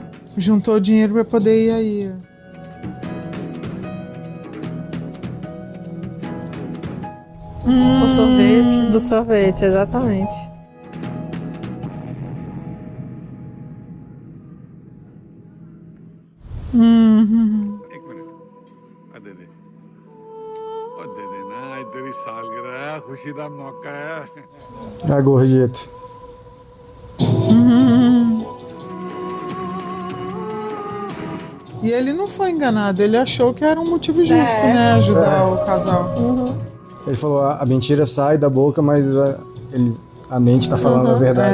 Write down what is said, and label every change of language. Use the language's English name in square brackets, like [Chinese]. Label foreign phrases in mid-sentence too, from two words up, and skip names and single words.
[Portuguese] Juntou dinheiro pra poder ir aí. O sorvete. Do sorvete, exatamente. [Hindi] एक मिनट दे दे और दे देना आज तेरी सालगिरह है खुशी का मौका है [Portuguese] A gorjeta. E ele não foi enganado, ele achou que era um motivo justo, né? Ajudar o casal. Ele falou, a mentira sai da boca, mas a mente tá falando a verdade.